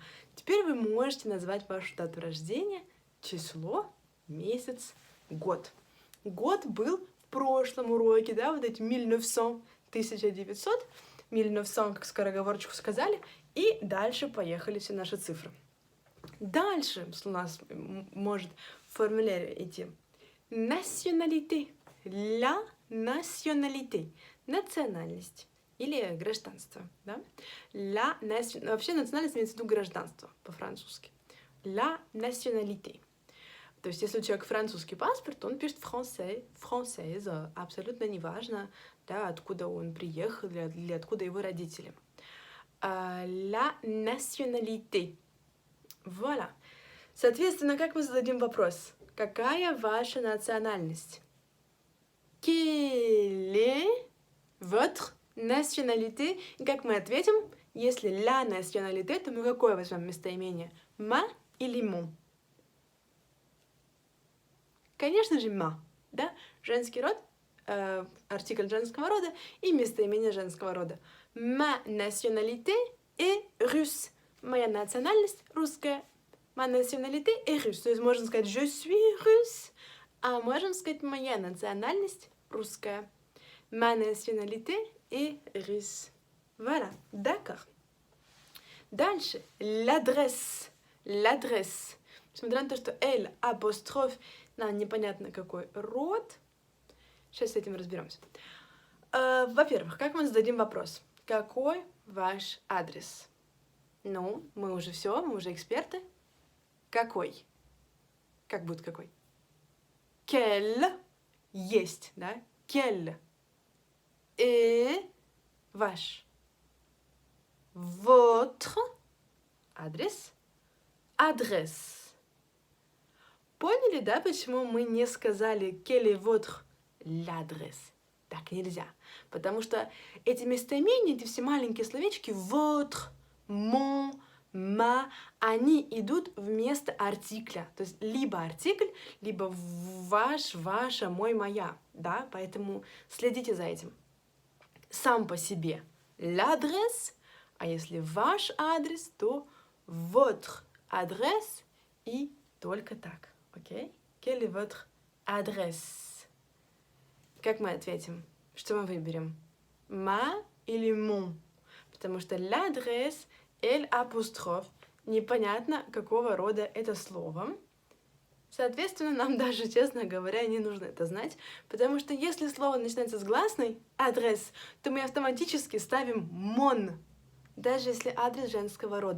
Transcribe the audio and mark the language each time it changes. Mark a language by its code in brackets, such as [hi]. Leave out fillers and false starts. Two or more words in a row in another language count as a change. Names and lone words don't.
[ru] Теперь вы можете назвать вашу дату рождения, число, месяц, год. Год был в прошлом уроке, да, вот эти 1900, 1900, 1900, как скороговорочку сказали, и дальше поехали все наши цифры. Дальше у нас может в формуляре идти [fr] nationalité, la nationalité, [ru] национальность или гражданство, да? Вообще национальность имеется в виду гражданство по-французски. [fr] La nationalité. [ru] То есть, если у человека французский паспорт, он пишет [fr] français, française, [ru] абсолютно неважно, да, откуда он приехал или откуда его родители. [fr] La nationalité. Voilà. [ru] Соответственно, как мы зададим вопрос? Какая ваша национальность? [fr] Quelle est votre nationalité? [ru] И как мы ответим? Если [fr] la nationalité, [ru] то мы какое возьмем местоимение? Ma или mon? Конечно же, ma, да? Женский род, артикль женского рода и местоимение женского рода. [fr] Ma nationalité est russe. [ru] Моя национальность русская. [fr] Ma nationalité est russe. [ru] То есть можно сказать [fr] je suis russe, [ru] а можем сказать моя национальность русская. [fr] Ma nationalité est russe. Voilà, d'accord. Дальше, l'adresse. L'adresse. [ru] Несмотря на то, что L апостроф, нам непонятно какой род. Сейчас с этим разберемся. Во-первых, как мы зададим вопрос? Какой ваш адрес? Ну, мы уже все, мы уже эксперты. Какой? Как будет какой? Quel есть, да? [fr] Quel est ваш? [ru] Votre адрес? Адрес. Поняли, да, почему мы не сказали [fr] quel est votre l'adresse? [ru] Так нельзя. Потому что эти местоимения, эти все маленькие словечки [fr] votre, mon, ma, [ru] они идут вместо артикля. То есть либо артикль, либо ваш, ваша, мой, моя. Да? Поэтому следите за этим. Сам по себе l'adresse, а если ваш адрес, то [fr] votre adresse [ru] и только так. Окей? [fr] Quelle est votre adresse? [ru] Как мы ответим? Что мы выберем? Ma или mon? Потому что l'adresse, L апостроф, непонятно, какого рода это слово. Соответственно, нам даже, честно говоря, не нужно это знать, потому что если слово начинается с гласной, адрес, то мы автоматически ставим mon, даже если адрес женского рода.